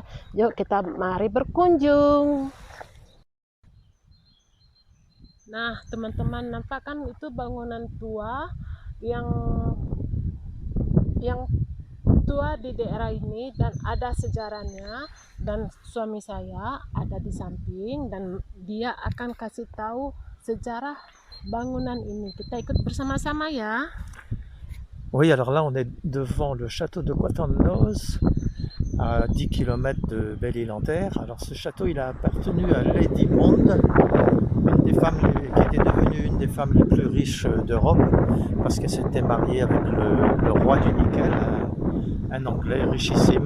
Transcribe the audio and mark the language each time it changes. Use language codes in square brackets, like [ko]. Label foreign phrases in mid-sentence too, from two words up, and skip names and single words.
[id] Yuk kita mari berkunjung. Nah, teman-teman nampak kan itu bangunan tua yang tua di daerah ini dan ada sejarahnya, dan suami saya ada di samping dan dia akan kasih tahu sejarah bangunan ini. Kita ikut bersama-sama ya. [fr] Oui, alors là, on est devant le château de Quatorze, à 10 km de Belle-Île-en-Terre. Alors, ce château, il a appartenu à Lady Monde, une des femmes qui était devenue une des femmes les plus riches d'Europe, parce qu'elle s'était mariée avec le roi du Nickel, un Anglais richissime.